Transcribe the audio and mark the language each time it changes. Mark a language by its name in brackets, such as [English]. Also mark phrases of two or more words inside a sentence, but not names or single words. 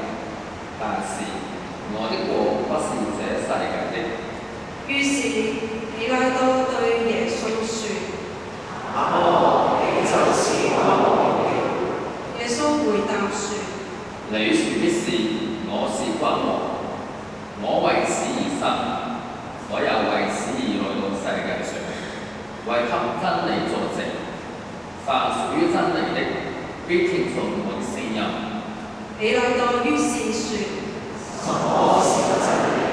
[Chinese] 但是我的國不是這世界的。於是比拉多對耶穌說： 那麼你就是君王了。耶穌回答說： 你說的是，我是君王，我為此而生，我又為此而來到世界上，為給真理作證。凡屬於真理的，必聽從我的聲音。比拉多於是說： 什麼是真理？